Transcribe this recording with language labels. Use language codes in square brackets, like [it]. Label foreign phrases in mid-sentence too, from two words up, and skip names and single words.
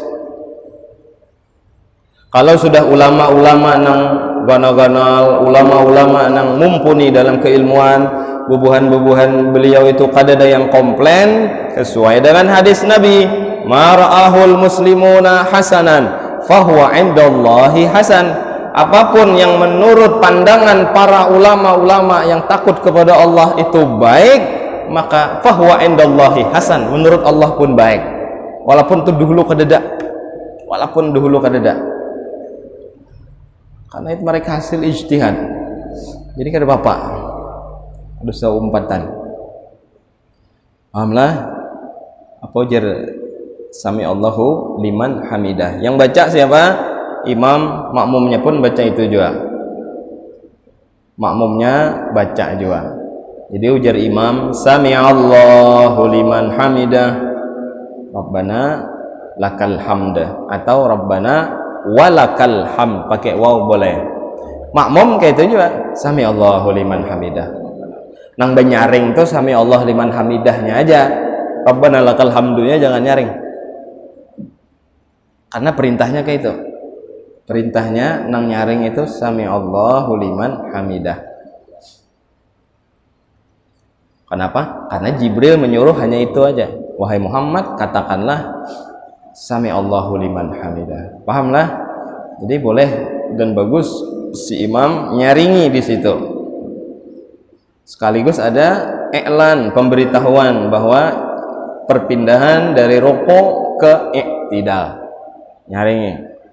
[bjn] Kalau sudah ulama-ulama nang ganal-ganal, ulama-ulama nang mumpuni dalam keilmuan, bubuhan-bubuhan beliau itu kada ada yang komplain, sesuai dengan hadis Nabi, [ar] ma ra'ahul muslimuna hasanan fahuwa indallahi hasan. [bjn] Apapun yang menurut pandangan para ulama-ulama yang takut kepada Allah itu baik, maka [ar] fahuwa indallahi hasan, [bjn] menurut Allah pun baik, walaupun itu dahulu kededak, karena itu mereka hasil ijtihad. Jadi kada bapak ada seumpatan. Pahamlah apa ujar [ar] sami Allahu liman hamidah. [bjn] Yang baca siapa? Imam, makmumnya pun baca itu juga. Makmumnya baca juga. Jadi ujar imam [ar] sami Allahu liman hamidah, Rabbana lakal hamd, [bjn] atau [ar] Rabbana walakal hamd, [bjn] pakai waw boleh. Makmum kayak itu juga [ar] sami Allahu liman hamidah. [bjn] Nang benyaring tuh [ar] sami Allah liman hamidahnya [bjn] aja, [ar] Rabbana lakal hamdunya [bjn] jangan nyaring, karena perintahnya kayak itu. Perintahnya nang nyaring itu [ar] sami Allahu liman hamidah. [bjn] Kenapa? Karena Jibril menyuruh hanya itu aja, wahai Muhammad katakanlah [ar] sami Allahu liman hamidah. [bjn] Pahamlah? Jadi boleh dan bagus si imam nyaringi di situ. Sekaligus ada iklan, pemberitahuan bahwa perpindahan dari rukuk ke i'tidal, nyaringi.